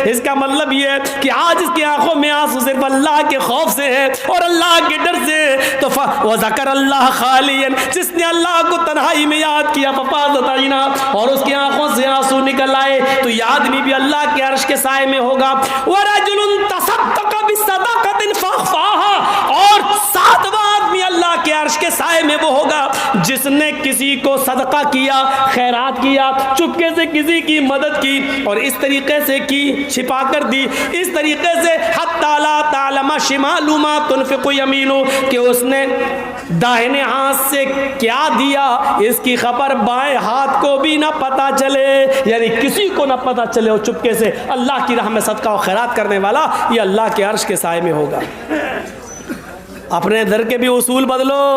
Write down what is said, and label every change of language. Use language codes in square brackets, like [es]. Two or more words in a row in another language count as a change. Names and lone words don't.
[hi] इसका मतलब ये है कि आज इसकी आंखों में आंसू सिर्फ अल्लाह के खौफ से है और अल्लाह के डर से। तो वह [ar] ذكر الله خاليا, [hi] जिसने अल्लाह को तन्हाई में याद किया, [ar] ففاضت عينا, [hi] और उसकी आंखों से आंसू निकल आए, तो यह आदमी भी अल्लाह के अर्श के साए में होगा। [ar] ورجل تصدق بصدقة فأخفاها, [hi] और 7वां आदमी अल्लाह के अर्श के साए में वो होगा जिसने किसी को सदका किया, खैरात किया, चुपके से किसी की मदद की और इस तरीके से की, छिपा कर दी, इस तरीके से [ar] حتى لا تعلم شماله ما تنفق يمينه, [hi] कि उसने दाहिने हाथ से क्या दिया इसकी खबर बाएं हाथ को भी ना पता चले, यानी किसी को ना पता चले, और चुपके से अल्लाह की राह में सदका और खैरात करने वाला ये अल्लाह के अर्श के साए में होगा। अपने दर के भी उसूल बदलो।